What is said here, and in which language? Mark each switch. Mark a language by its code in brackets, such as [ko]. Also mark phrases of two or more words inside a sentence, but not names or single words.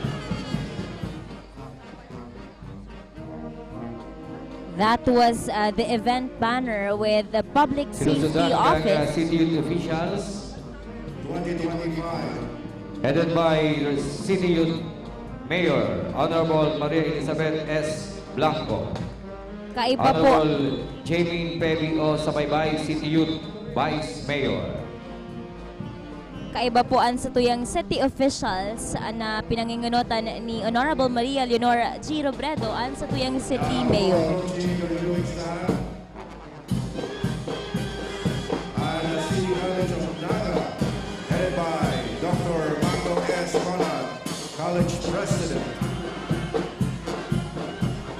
[en] That was the event banner with the Public Safety Office. City Youth officials, 2025. headed by City Youth Mayor, Honorable Maria Elizabeth S. Blanco. [bik] Kaiba po. [en] Honorable Jamie Pebi O. Sabaybay, City Youth Vice Mayor. [bik] Kaiba po ang sa tuyang [en] city officials [bik] na pinangingunutan ni Honorable Maria Leonor G. Robredo ang sa tuyang [en] city mayor. Headed by Dr. Marco S. Conrad, College President.